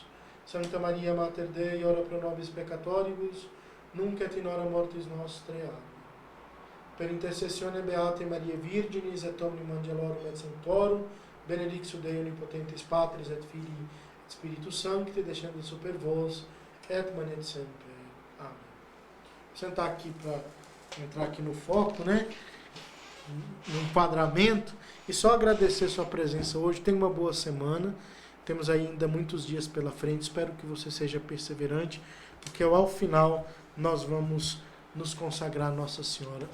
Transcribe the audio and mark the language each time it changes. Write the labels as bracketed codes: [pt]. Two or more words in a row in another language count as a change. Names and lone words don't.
[la] Sancta Maria, Mater Dei, ora pro nobis peccatoribus, nunc et in hora mortis nostrae. Amen. Per intercessione beate Maria Virginis, et omnium angelorum et sanctorum, benedictio Dei omnipotentis Patris et Filii et Spiritus Sancti, descendat super vos, et manet semper. Amém. [pt] Vou sentar aqui para entrar aqui no foco, né? No enquadramento, e só agradecer sua presença hoje. Tenha uma boa semana. Temos ainda muitos dias pela frente. Espero que você seja perseverante, porque ao final nós vamos nos consagrar a Nossa Senhora.